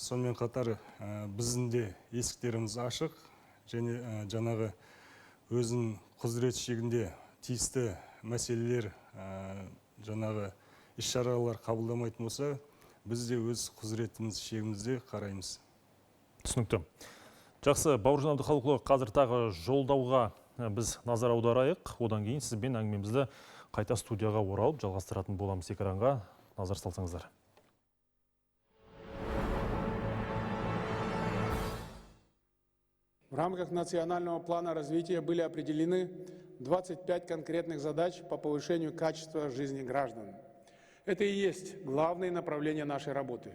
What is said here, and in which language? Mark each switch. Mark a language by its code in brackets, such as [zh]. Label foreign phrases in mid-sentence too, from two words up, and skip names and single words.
[kk] Сонымен қатар біздің де есіктеріміз ашық, және жаңағы өзінің құзырет шегінде тиісті мәселелер, жаңағы іс-шаралар қабылдамайтын болса, біз де өз құзыретіміз шегімізде қараймыз. Түсінікті. Жақсы, Бауыржан Абдықалықұлы, қазір тағы жолдауға біз назар аударайық. Одан кейін сізбен әңгімемізді қайта студияға оралып жалғастыратын боламыз. Экранға назар салсаңыздар. [ru] В рамках национального плана развития были определены 25 конкретных задач по повышению качества жизни граждан. Это и есть главное направление нашей работы.